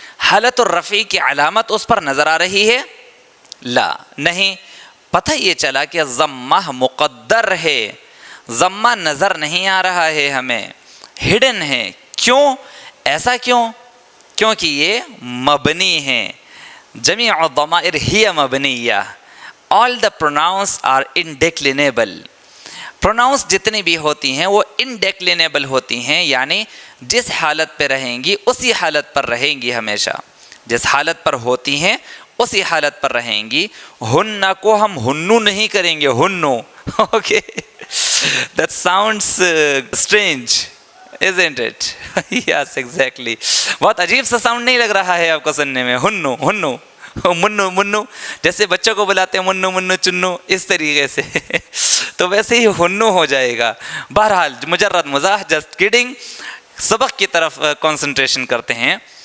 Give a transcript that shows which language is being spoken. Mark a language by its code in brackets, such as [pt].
[ur] حالت الرفع کی علامت اس پر نظر آ رہی ہے؟ لا، نہیں. پتہ یہ چلا کہ ضمہ مقدر ہے، ضمہ نظر نہیں آ رہا ہے ہمیں، ہڈن ہے. کیوں؟ ایسا کیوں؟ کیونکہ یہ مبنی ہیں. [ar] جمیع الضمائر ہی مبنیہ. [en] all the pronouns are indeclinable. [ur] pronouns جتنی بھی ہوتی ہیں وہ indeclinable ہوتی ہیں، یعنی جس حالت پہ رہیں گی اسی حالت پر رہیں گی ہمیشہ. جس حالت پر ہوتی ہیں اسی حالت پر رہیں گی. ہن کو ہم ہنو نہیں کریں گے، ہنو. [en] Okay, that sounds strange, isn't it? Yes, exactly. [ur] بہت عجیب سا ساؤنڈ نہیں لگ رہا ہے آپ کو سننے میں؟ ہنو، ہنو، منو، منو، جیسے بچوں کو بلاتے ہیں منو منو چنو، اس طریقے سے تو ویسے ہی ہنو ہو جائے گا. بہرحال مجرد مزاح، [en] Just kidding. [ur] سبق کی طرف کنسنٹریشن کرتے ہیں.